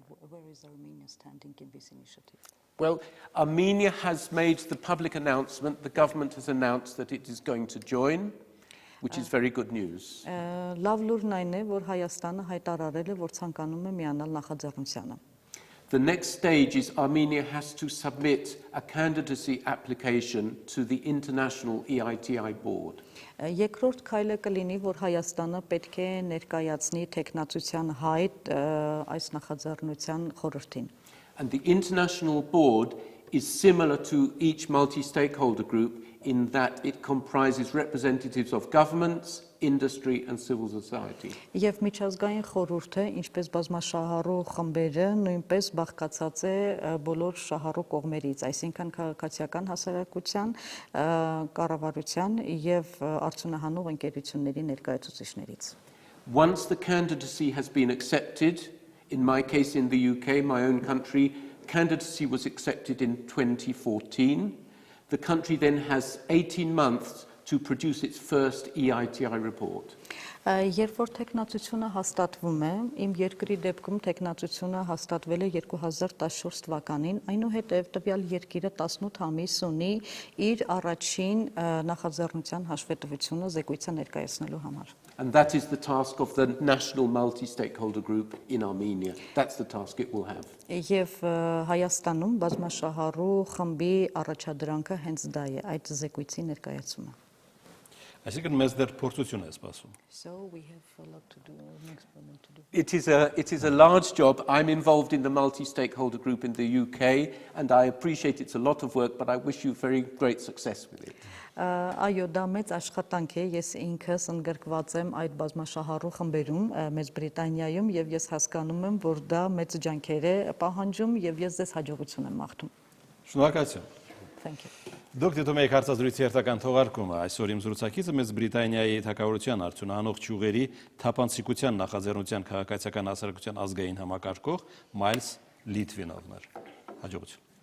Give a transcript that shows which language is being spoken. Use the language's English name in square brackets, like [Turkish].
[English] Where is Armenia standing in this initiative? Well, Armenia has made the public announcement, the government has announced that it is going to join, which is very good news. [Armenian] Լավ լուրն այն է, որ Հայաստանը հայտարարել է, որ ցանկանում է միանալ նախաձեռնությանը։ [English] The next stage is Armenia has to submit a candidacy application to the International EITI Board. [Armenian] Երկրորդ քայլը կլինի, որ Հայաստանը պետք է ներկայացնի տեխնացության հայտ այս նախաձեռնության խորհրդին։ [English] And the International Board is similar to each multi-stakeholder group in that it comprises representatives of governments, industry and civil society. [Armenian] Եվ միջազգային խորհուրդը, ինչպես բազմաշահառու խմբերը, նույնպես բաղկացած է բոլոր շահառու կողմերից, այսինքն քաղաքացիական հասարակության, կառավարության եւ արդյունահանող ընկերությունների ներկայացուցիչներից։ [English] Once the candidacy has been accepted, in my case in the UK, my own country, candidacy was accepted in 2014. The country then has 18 months to produce its first EITI report. [Armenian] Երբ որ տեխնացությունը հաստատվում է, իմ երկրի դեպքում տեխնացությունը հաստատվել է 2014 թվականին, այնուհետև տվյալ երկիրը 18 ամիս ունի իր առաջին նախաձեռնության հաշվետվությունը զեկույցը ներկայացնելու համար։ [English] And that is the task of the national multi-stakeholder group in Armenia. That's the task it will have. [Armenian] Եվ Հայաստանում բազմաշահառու խմբի առաջադրանքը հենց դա է, այդ զեկույցի ներկայացումը։ Այսինքն մեզ դեռ փորձություն է սպասում։ [English] So we have a lot to do, next moment to do. It is a large job. I'm involved in the multi-stakeholder group in the UK, and I appreciate it's a lot of work, but I wish you very great success with it. [Armenian] Այո, դա մեծ աշխատանք է, ես ինքս ընդգրկված եմ այդ բազմաշահառու խմբերում Մեծ Բրիտանիայում եւ ես հասկանում եմ, որ դա մեծ ջանքեր է պահանջում եւ ես ձեզ հաջողություն եմ մաղթում։ Շնորհակալություն։ [English] Thank you. [Armenian] Դուք դիտում եք հարցազրույցի հերթական թողարկումը, այսօր իմ զրուցակիցը Մեծ Բրիտանիայի թագավորության արդյունահանող ճյուղերի թափանցիկության նախաձեռնության քաղաքացիական հասարակության ազգային համակարգող Մայլս Լետվինովն էր։ Հաջողություն։